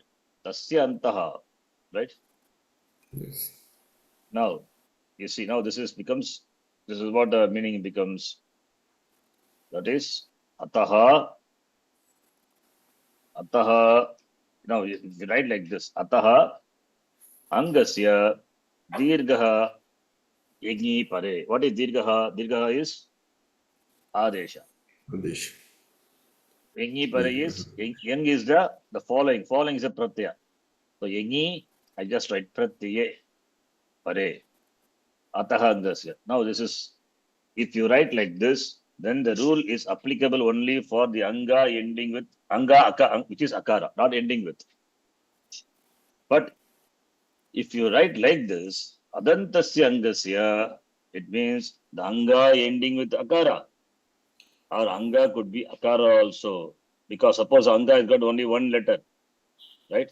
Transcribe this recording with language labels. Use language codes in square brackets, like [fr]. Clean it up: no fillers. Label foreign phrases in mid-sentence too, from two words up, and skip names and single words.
[sa] तस्य अन्तः. Right? Yes. [en] Now, you see, now this is what the meaning becomes. That is ataha. Now you write like this. [sa] अतः अङ्गस्य दीर्घः यञि परे. [en] What is dirgaha? Dirgaha is adesha. Adesh. [sa] यञि परे [en] Dirgha. is yang is the following. Following is a pratyaya. So yagni, I just write [sa] प्रत्यये परे. अतः अङ्गस्य. [en] Now this is, if you write like this, then the rule is applicable only for the anga ending with which is akara, not ending with. But if you write like this, [sa] अदन्तस्य अङ्गस्य, [en] it means the anga ending with akara, or anga could be akara also, because suppose anga has got only one letter, right?